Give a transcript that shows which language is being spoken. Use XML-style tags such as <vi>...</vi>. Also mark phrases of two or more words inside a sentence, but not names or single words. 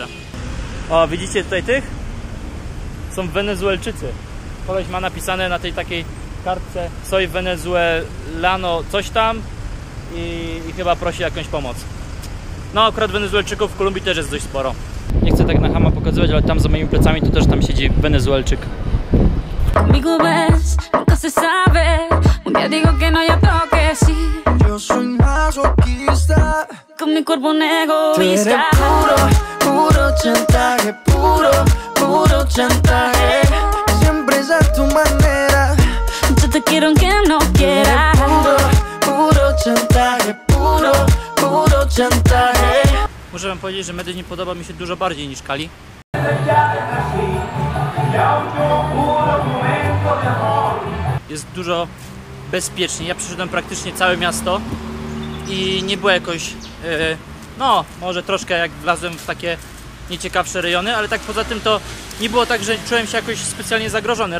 <pl>O, widzicie tutaj tych? Są Wenezuelczycy. Koleś ma napisane na tej takiej kartce</pl> <es>Soy Venezuelano</es> <pl>coś tam i chyba prosi jakąś pomoc. No akurat Wenezuelczyków w Kolumbii też jest dość sporo. Nie chcę tak na chama pokazywać, ale tam za moimi plecami to też tam siedzi Wenezuelczyk.</pl> <es>Conmigo ves, nunca se sabe. Un día digo que no, ya toque sí. Yo soy masoquista. Con mi cuerpo un Tú eres egoísta. puro chantaje, puro chantaje. Siempre es a tu manera. Yo te quiero aunque no quieras. Puro chantaje, puro chantaje.</es> <pl>Muszę wam powiedzieć, że Medellin podoba mi się dużo bardziej niż Cali. Jest dużo bezpieczniej. Ja przeszedłem praktycznie całe miasto i nie było jakoś, no może troszkę jak wlazłem w takie nieciekawsze rejony, ale tak poza tym to nie było tak, że czułem się jakoś specjalnie zagrożony.</pl>